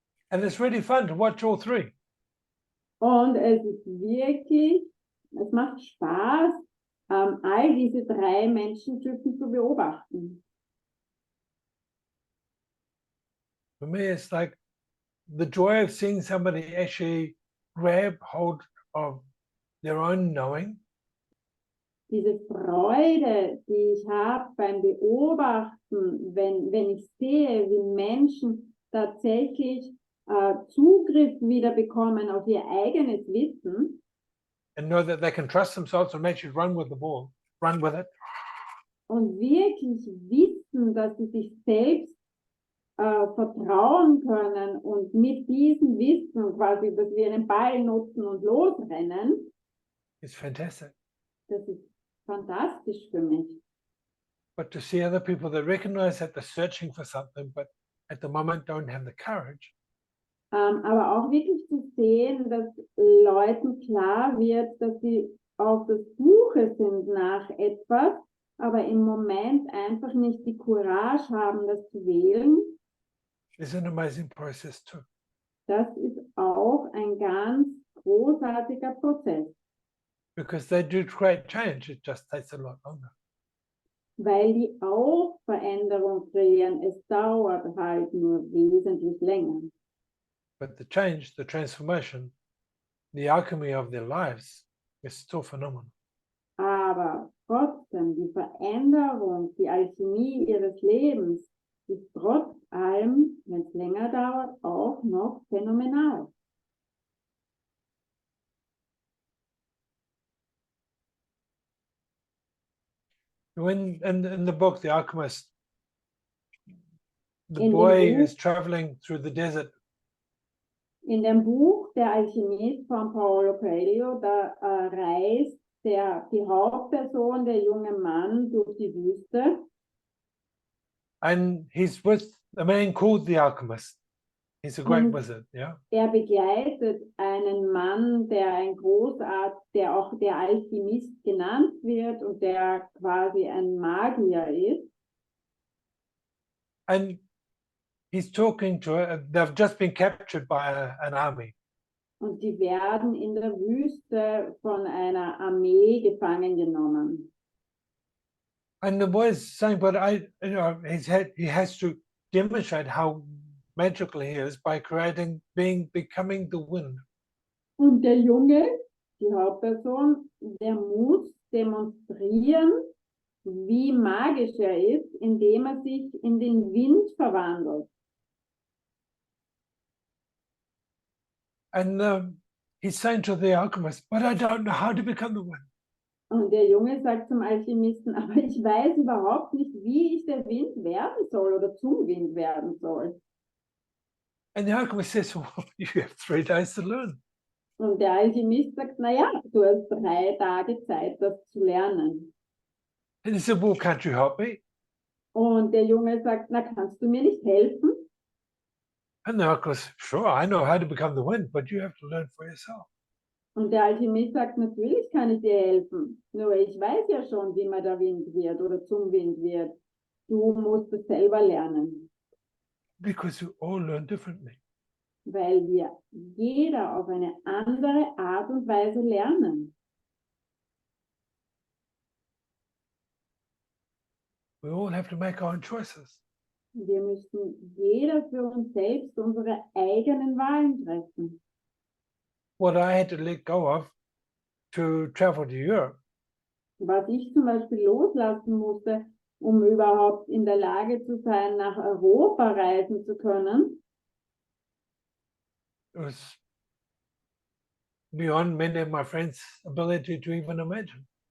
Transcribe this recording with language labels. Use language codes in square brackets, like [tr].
[en] And it's really fun to watch all 3. [de] Und es ist wirklich, es macht Spaß, all diese 3 Menschentypen zu beobachten. [en] For me, it's like the joy of seeing somebody actually grab hold of their own knowing [de] Diese Freude, die ich habe beim Beobachten, wenn ich sehe, wie Menschen tatsächlich Zugriff wieder bekommen auf ihr eigenes Wissen [en] and know that they can trust themselves and actually run with the ball, run with it. [de] und wirklich wissen, dass sie sich selbst vertrauen können und mit diesem Wissen quasi, dass wir einen Ball nutzen und losrennen, [en] It's fantastic. [de] das ist fantastisch für mich. [en] But to see other people that recognize that they're searching for something, but at the moment don't have the courage, [de] Aber auch wirklich zu sehen, dass Leuten klar wird, dass sie auf der Suche sind nach etwas, aber im Moment einfach nicht die Courage haben, das zu wählen, [en] is an amazing process too. [de] das ist auch ein ganz großartiger Prozess, [en] Because they do create change, it just takes a lot longer. [de] weil die auch Veränderung kreieren. Es dauert halt nur wesentlich länger. [en] But the change, the transformation, the alchemy of their lives is still phenomenal. [de] Aber trotzdem, die Veränderung, die Alchemie ihres Lebens ist trotz allem, wenn es länger dauert, auch noch phänomenal. [en] When in the book, The Alchemist, the [de] In dem [en] boy [de] Buch- [en] is traveling through the desert [de] In dem Buch Der Alchemist von Paulo Coelho, da reist die Hauptperson, der junge Mann, durch die Wüste. [en] and he's with a man called the Alchemist. He's a great [de] Und [en] wizard, yeah. [de] er begleitet einen Mann, der auch der Alchemist genannt wird und der quasi ein Magier ist. [en] And he's talking to they've just been captured by an army. [de] Und die werden in der Wüste von einer Armee gefangen genommen. [en] And the boy is saying, but he has to demonstrate how magical he is by becoming the wind. [de] Und der Junge, die Hauptperson, der muss demonstrieren, wie magisch er ist, indem er sich in den Wind verwandelt. [en] And he's saying to the alchemist, but I don't know how to become the wind. [de] Und der Junge sagt zum Alchemisten, aber ich weiß überhaupt nicht, wie ich der Wind werden soll oder zum Wind werden soll. [en] And the alchemist says, well, you have 3 days to learn. [de] Und der Alchemist sagt, naja, du hast 3 Tage Zeit, das zu lernen. [en] And he said, well, can't you help me? [de] Und der Junge sagt, na, kannst du mir nicht helfen? [en] And the alchemist, sure, I know how to become the wind, but you have to learn for yourself. [de] Und der Alchemist sagt, natürlich kann ich dir helfen. Nur ich weiß ja schon, wie man der Wind wird oder zum Wind wird. Du musst es selber lernen, [en] Because you all learn differently. [de] weil wir jeder auf eine andere Art und Weise lernen. [en] We all have to make our own choices. [de] Wir müssen jeder für uns selbst unsere eigenen Wahlen treffen. [en] What I had to let go of to travel to Europe [de] Was ich zum Beispiel loslassen musste, um überhaupt in der Lage zu sein, nach Europa reisen zu können, [en] was beyond many of my friends' ability to even imagine.